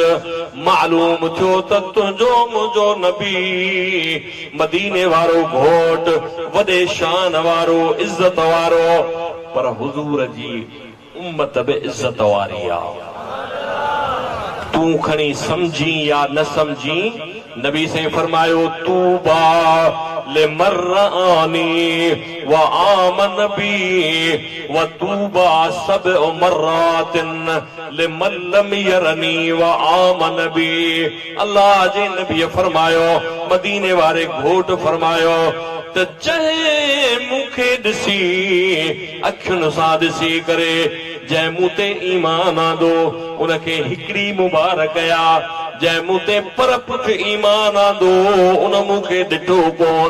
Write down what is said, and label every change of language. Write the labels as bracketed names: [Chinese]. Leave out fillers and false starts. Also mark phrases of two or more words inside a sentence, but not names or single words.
[Sindhi] मालूम थियो त तुंहिंजो मुंहिंजो नबी मदीने वारो घोट वॾे शान वारो इज़त वारो, पर हुजूर जी उम्मत बि इज़त वारी आ। तूं खणी समझी या न समझी, नबी से फरमायो [Arabic] طوبى لمن رآني و آمن بي و طوبى سبع مرات لمن لم يرني و آمن بي. [Sindhi] अल्लाह जे नबी फरमायो, मदीने वारे घोट फरमायो त जंहिं मूंखे ॾिसी अखियुनि सां ॾिसी करे जंहिं मूं ते ईमान आंदो उनखे हिकिड़ी मुबारक कया। जंहिं मूं ते पर पुठ ईमान आंदो उन मूंखे ॾिठो कोन।